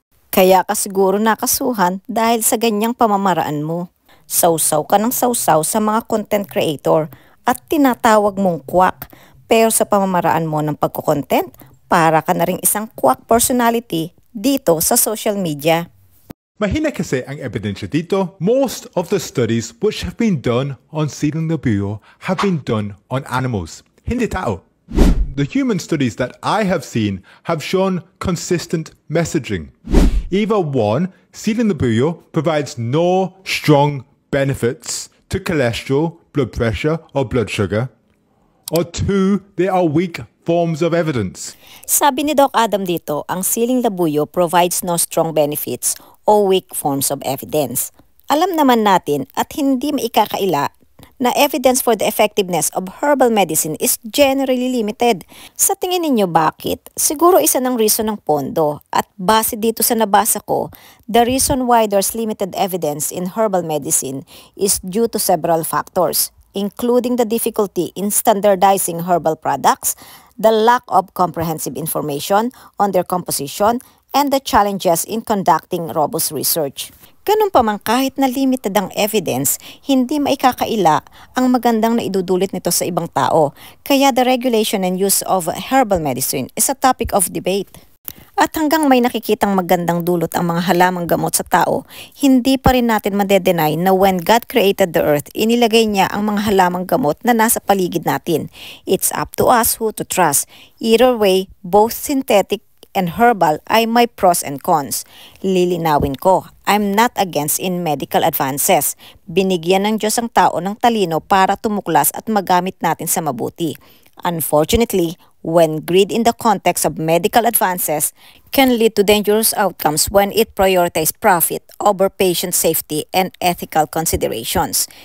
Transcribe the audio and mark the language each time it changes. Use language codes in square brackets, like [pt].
[tl] Kaya ka siguro nakasuhan dahil sa ganyang pamamaraan mo. Sawsaw ka ng sawsaw sa mga content creator at tinatawag mong quack. Pero sa pamamaraan mo ng pagkukontent, para ka na ring isang quack personality dito sa social media. Mahina kasi ang ebidensya dito. [en] Most of the studies which have been done on siling labuyo have been done on animals, [tl] hindi tao. [en] The human studies that I have seen have shown consistent messaging. Either one, siling labuyo provides no strong benefits to cholesterol, blood pressure, or blood sugar. Or 2, there are weak forms of evidence. [tl] Sabi ni Doc Adam dito, ang [en] siling labuyo provides no strong benefits o weak forms of evidence. [tl] Alam naman natin at hindi maikakaila na [en] evidence for the effectiveness of herbal medicine is generally limited. [tl] Sa tingin ninyo bakit? Siguro isa ng reason ng pondo at base dito sa nabasa ko, [en] the reason why there's limited evidence in herbal medicine is due to several factors. including the difficulty in standardizing herbal products, the lack of comprehensive information on their composition, and the challenges in conducting robust research. [tl] Ganun pa man kahit na limited ang evidence, hindi maikakaila ang magandang na idudulot nito sa ibang tao. [en] Kaya the regulation and use of herbal medicine is a topic of debate. [tl] At hanggang may nakikitang magandang dulot ang mga halamang gamot sa tao, hindi pa rin natin madedenay na [en] when God created the earth, [tl] inilagay niya ang mga halamang gamot na nasa paligid natin. [en] It's up to us who to trust. Either way, both synthetic and herbal ay may pros and cons. [tl] Lilinawin ko, [en] I'm not against in medical advances. [tl] Binigyan ng Diyos ang tao ng talino para tumuklas at magamit natin sa mabuti. [en] Unfortunately, when greed in the context of medical advances can lead to dangerous outcomes when it prioritizes profit over patient safety and ethical considerations.